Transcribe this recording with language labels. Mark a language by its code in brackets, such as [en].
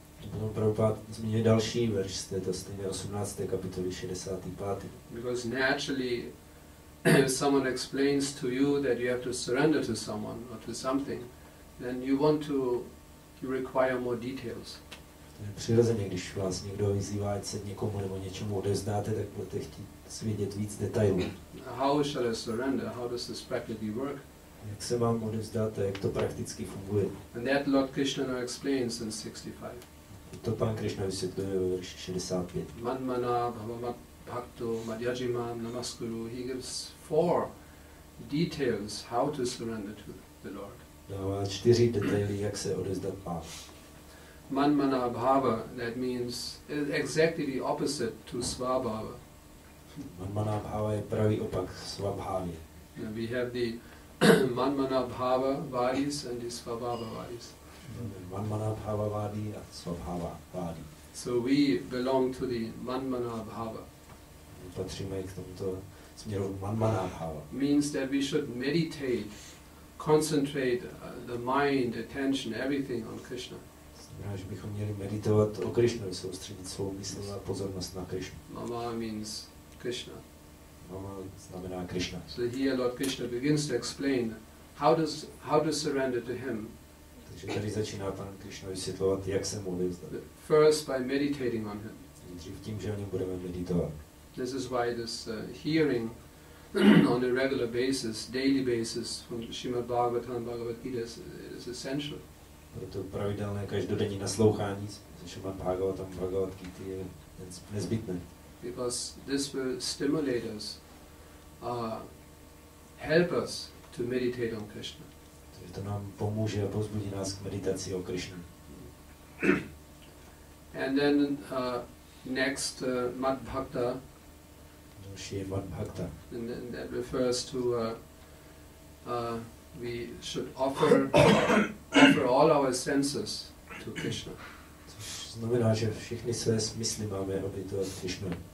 [cs] Potom Prabhupada zmínil další verš z této stejné 18. kapitoly 65. [en] Because naturally, if someone explains to you that you have to surrender to someone or to something, then you want to require more details. [cs] Přirozeně, když vás někdo vyzývá, ať se někomu nebo něčemu odevzdáte, tak budete chtít svědět víc detailů. [en] How shall I surrender? How does this practically work? [cs] Jak se vám odevzdáte, jak to prakticky funguje. [en] And that Lord Krishna now explains in 65. [cs] To pán Krishna vysvětluje ve verši 65. [sa] Manmana bhavamat bhakto madhyajimam namaskuru. [en] He gives 4 details how to surrender to the Lord. [cs] Dává 4 detaily, jak se odevzdat pánu. [en] Manmana bhava, that means exactly the opposite to svabhava. [cs] Manmana bhava je pravý opak svabhávy. [en] We have the manmana bhava vadis and the svabhava vadis. [cs] Manmana bhava vádi a svabhava vádi. [en] So we belong to the manmana bhava. [cs] Patříme k tomuto směru manmana bhava. [en] Means that we should meditate, concentrate the mind, attention, everything on Krishna. [cs] Znamená, že bychom měli meditovat o Krishnu, soustředit svou mysl a pozornost na Krishnu. [en] Mama means Krishna. [cs] Mama znamená Krishna. [en] So here Lord Krishna begins to explain how to surrender to him. [cs] Takže tady začíná pan Krishna vysvětlovat, jak se mu odevzdat. [en] First by meditating on him. [cs] Nejdřív tím, že o něm budeme meditovat. [en] This is why this hearing on a regular basis, daily basis from Srimad-bhagavatam, Bhagavad Gita is essential. [cs] Proto pravidelné každodenní naslouchání ze Srimad-bhagavatam, Bhagavad Gita je nezbytné. [en] Because this will stimulate us, help us to meditate on Krishna. [cs] Takže to nám pomůže a povzbudí nás k meditaci o Krishnu. [en] And then next, Mad Bhakta. [cs] Další je Mad Bhakta. [en] And that refers to we should offer all our senses to Krishna. [cs] Což znamená, že všechny své smysly máme obětovat Krishnu.